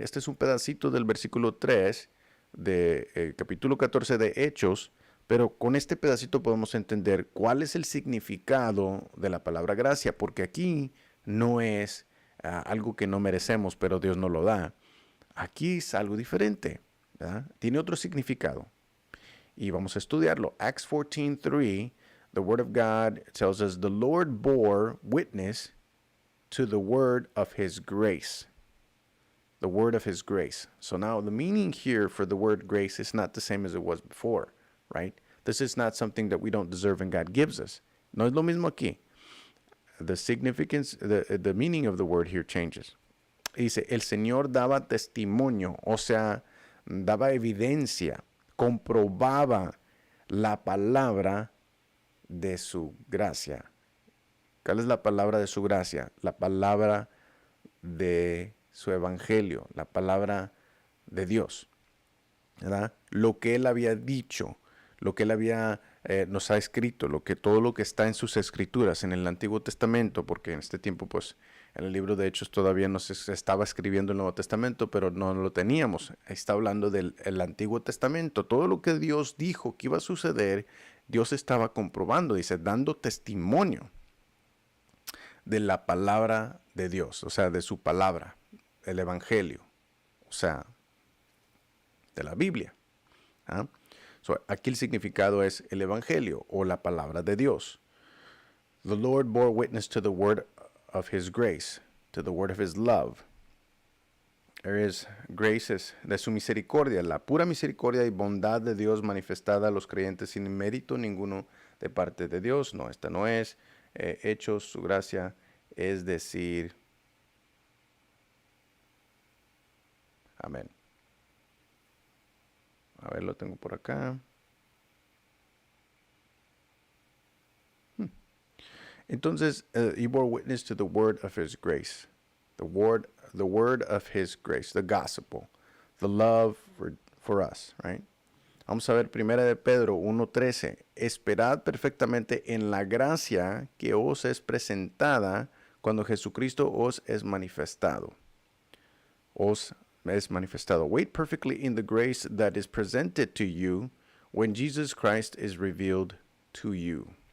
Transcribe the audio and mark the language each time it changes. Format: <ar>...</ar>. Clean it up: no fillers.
<es>Este es un pedacito del versículo 3 de capítulo 14 de Hechos, pero con este pedacito podemos entender cuál es el significado de la palabra gracia, porque aquí no es algo que no merecemos, pero Dios nos lo da. Aquí es algo diferente, ¿verdad? Tiene otro significado. Y vamos a estudiarlo.</es> <en>Acts 14:3, the Word of God tells us, the Lord bore witness to the word of his grace. The word of his grace. So now the meaning here for the word grace is not the same as it was before, right? This is not something that we don't deserve and God gives us.</en> <es>No es lo mismo aquí.</es> <en>The significance, the meaning of the word here changes.</en> <es>Dice, el Señor daba testimonio, o sea, daba evidencia, comprobaba la palabra de su gracia. ¿Cuál es la palabra de su gracia? La palabra de su evangelio, la palabra de Dios, ¿verdad? Lo que Él había dicho, lo que Él nos ha escrito, todo lo que está en sus escrituras, en el Antiguo Testamento, porque en este tiempo, pues, en el libro de Hechos todavía no se estaba escribiendo el Nuevo Testamento, pero no lo teníamos. Está hablando del Antiguo Testamento. Todo lo que Dios dijo que iba a suceder, Dios estaba comprobando, dice, dando testimonio de la palabra de Dios, o sea, de su palabra, el Evangelio, o sea, de la Biblia. ¿ah? So, aquí el significado es el Evangelio o la palabra de Dios.</es> <en>The Lord bore witness to the word of his grace, to the word of his love.</en> <es>Grace es de su misericordia, la pura misericordia y bondad de Dios manifestada a los creyentes sin mérito ninguno de parte de Dios. No, esta no es. Hechos, su gracia, es decir, amén. A ver, lo tengo por acá.</es> <en>Entonces, he bore witness to the word of his grace, the word of his grace, the gospel, the love for us, right?</en> <es>Vamos a ver primera de Pedro 1:13. Esperad perfectamente en la gracia que os es presentada cuando Jesucristo os es manifestado. Os es manifestado.</es> <en>Wait perfectly in the grace that is presented to you when Jesus Christ is revealed to you.</en>